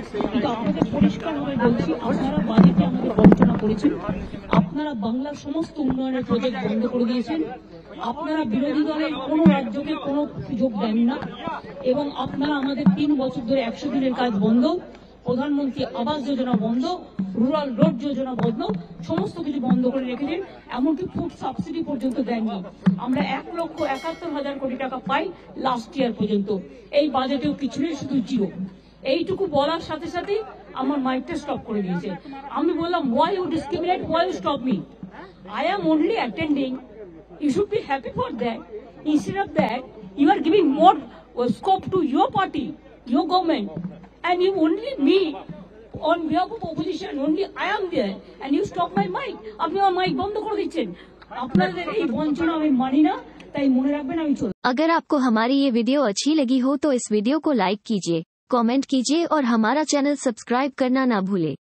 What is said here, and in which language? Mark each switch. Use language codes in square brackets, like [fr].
[bn] কিন্তু আপনাদের পরিষ্কারভাবে বলছি, আপনারা বাজেটে আমাদের বঞ্চনা করেছেন, আপনারা বাংলার সমস্ত উন্নয়নের প্রজেক্ট বন্ধ করে দিয়েছেন, আপনারা বিরোধী দলের কোনো রাজ্যকে কোনো সুযোগ দেন না এবং আপনারা আমাদের 3 বছর ধরে 100 দিনের কাজ বন্ধ, প্রধানমন্ত্রী আবাস যোজনা বন্ধ, রুরাল রোড যোজনা বন্ধ, সমস্ত কিছু বন্ধ করে রেখেছেন। এমনকি ফুড সাবসিডি পর্যন্ত দেননি। আমরা 1,71,000 কোটি টাকা পাই লাস্ট ইয়ার পর্যন্ত। এই বাজেটেও কিছু নেই, শুধু জিরো। এইটুকু বলার সাথে সাথে আমার মাইকটা স্টপ করে দিয়েছে। আমি বললাম, [en] why you discriminate, why you stop me? I am only attending. You should be happy for that. Instead of that, you are giving more scope to your party, your government, and you only me on behalf of opposition. Only I am there, and you stop my mic. [bn] আপনি আমার mic বন্ধ করে দিচ্ছেন। আপনাদের এই বঞ্চনা আমি মানি না, তাই মনে রাখবেন আমি চলব। [hi] अगर आपको हमारी ये वीडियो अच्छी लगी हो तो इस वीडियो को लाइक कीजिए, कमेंट कीजिए और हमारा चैनल सब्सक्राइब करना ना भूले।